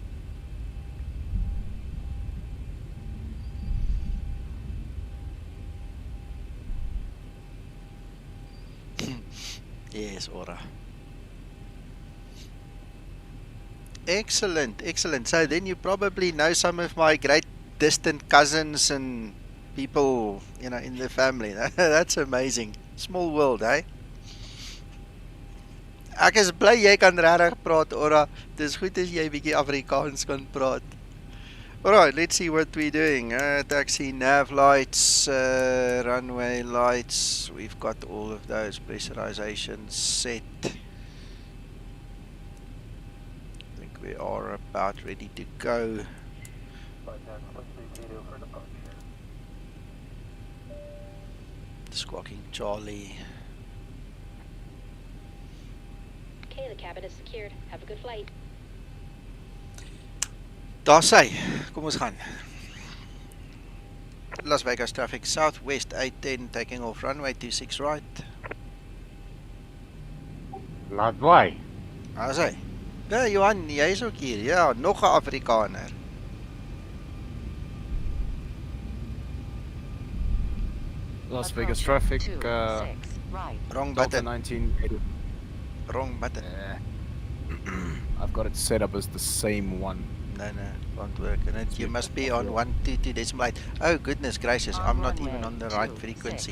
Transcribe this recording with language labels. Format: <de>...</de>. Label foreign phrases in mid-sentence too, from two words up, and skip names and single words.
<en>Yes, Ora. Excellent. So then you probably know some of my great distant cousins and people, you know, in the family. That's amazing. Small world, eh?</en> <af>Ek is bly jy kan regtig praat, Ora. Dis goed as jy bietjie Afrikaans kan praat.</af> <en>Alright, let's see what we're doing. Taxi, nav lights, runway lights. We've got all of those. Pressurization set. I think we are about ready to go. Squawking Charlie. Okay, the cabin is secured. Have a good flight.</en> <af>Daar sy. Kom ons gaan.</af> <en>Las Vegas traffic southwest 810 taking off runway 26 right.</en> <af>Laat waai. Daar sy. Ja, Johan, jy is ook hier. Ja, nog 'n Afrikaner.</af> <en>Las Vegas traffic, Wrong Delta button. 1980. Wrong button. I've got it set up as the same one. No, won't work. And it, you must be on 122.8. Oh, goodness gracious, I'm not even on the right frequency.</en>